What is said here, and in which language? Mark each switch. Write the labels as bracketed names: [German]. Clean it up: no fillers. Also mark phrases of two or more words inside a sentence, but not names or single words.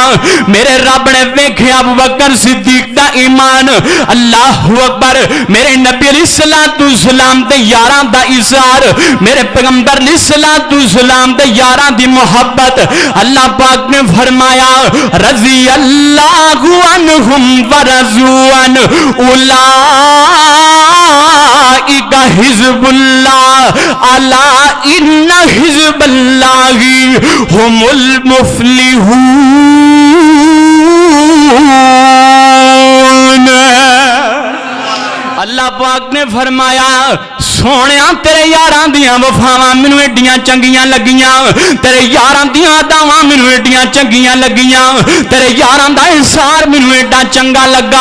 [Punjabi] میرے رب نے ویکھے ابو بکر صدیق دا ایمان. [Arabic] الله أكبر. [Punjabi] میرے نبی علیہ السلام دے یاراں دا اظہار، میرے پیغمبر علیہ السلام دے یاراں دی محبت. اللہ پاک نے فرمایا [Arabic] رضي الله عنهم ورضوا أولئك حزب الله ألا إن حزب الله هم المفلحون. [Punjabi] اللہ پاک نے فرمایا سونیا تیرے یاراں دیاں وفاواں مینوں ایڈیاں چنگیاں لگیاں، تیرے یاراں دیاں اداواں مینوں ایڈیاں چنگیاں لگیاں، تیرے یاراں دا اظہار مینوں ایڈا چنگا لگا.